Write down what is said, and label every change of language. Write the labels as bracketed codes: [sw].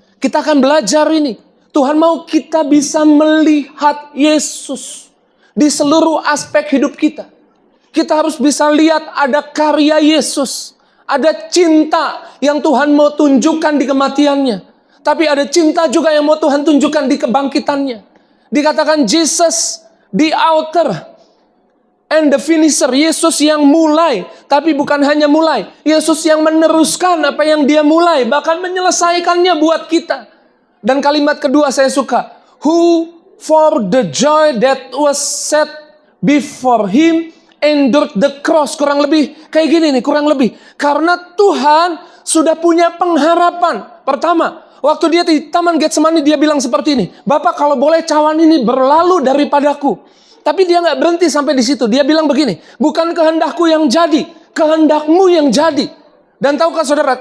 [id] Kita akan belajar ini. Tuhan mau kita bisa melihat Yesus di seluruh aspek hidup kita. Kita harus bisa lihat ada karya Yesus. Ada cinta yang Tuhan mau tunjukkan di kematiannya. Tapi ada cinta juga yang mau Tuhan tunjukkan di kebangkitannya. Dikatakan [en] Jesus the author and the finisher. [id] Yesus yang mulai, tapi bukan hanya mulai. Yesus yang meneruskan apa yang dia mulai, bahkan menyelesaikannya buat kita. Dan kalimat kedua saya suka. [en] Who for the joy that was set before him endured the cross. [id] Kurang lebih kayak gini nih, kurang lebih. Karena Tuhan sudah punya pengharapan. Pertama, waktu dia di Taman Getsemani dia bilang seperti ini. Bapak kalau boleh cawan ini berlalu daripadaku. Tapi dia gak berhenti sampai di situ. Dia bilang begini. Bukan kehendakku yang jadi. Kehendakmu yang jadi. Dan tahukah saudara.